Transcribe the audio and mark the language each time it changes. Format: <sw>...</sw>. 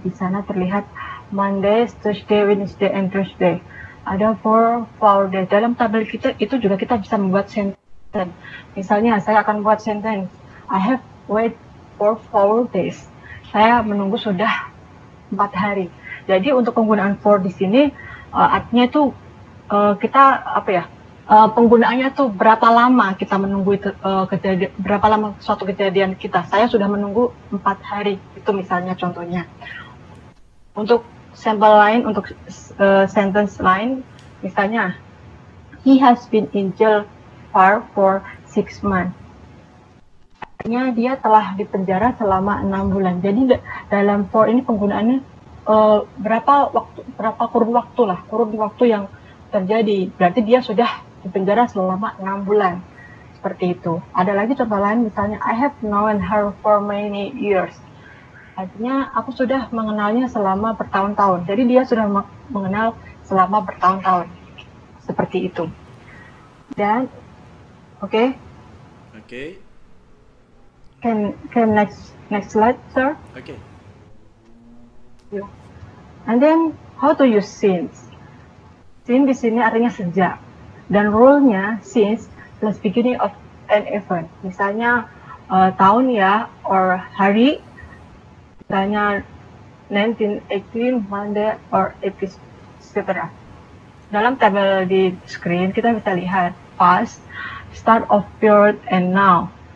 <id>Di sana terlihat</id> <en>Monday, Tuesday, Wednesday, and Thursday.</en> <id>Ada 4</id> <en>days.</en> <id>Dalam tabel kita itu juga kita bisa membuat</id> <en>sentence.</en> <id>Misalnya saya akan buat sentence.</id> <en>I have wait for 4 days.</en> <id>Saya menunggu sudah 4 hari. Jadi untuk penggunaan for di sini artinya itu kita penggunaannya tuh berapa lama kita menunggu itu berapa lama suatu kejadian kita. Saya sudah menunggu 4 hari. Itu misalnya contohnya. Untuk sampel lain, untuk</id> <en>sentence</en> <id>lain, misalnya</id> <en>he has been in jail for 6 months.</en> <id>Artinya dia telah dipenjara selama 6 bulan. Jadi dalam for ini penggunaannya berapa kurun waktu yang terjadi. Berarti dia sudah dipenjara selama 6 bulan. Seperti itu. Ada lagi contoh lain, misalnya</id> <en>I have known her for many years.</en> <id>Artinya aku sudah mengenalnya selama bertahun-tahun. Jadi dia sudah mengenal selama bertahun-tahun. Seperti itu. Dan</id> <en>okay. Can next slide, sir? Okay. Yeah. And then how to use since?</en> <id>Since di sini artinya sejak. Dan</id> <en>rule-nya since plus beginning of an event.</en> <id>Misalnya tahun ya,</id> <en>or</en> <id>hari. Misalnya 1918,</id> <en>Monday, or etc.</en> <id>Dalam tabel di screen kita bisa lihat</id> <en>past, start of period, and now.</en>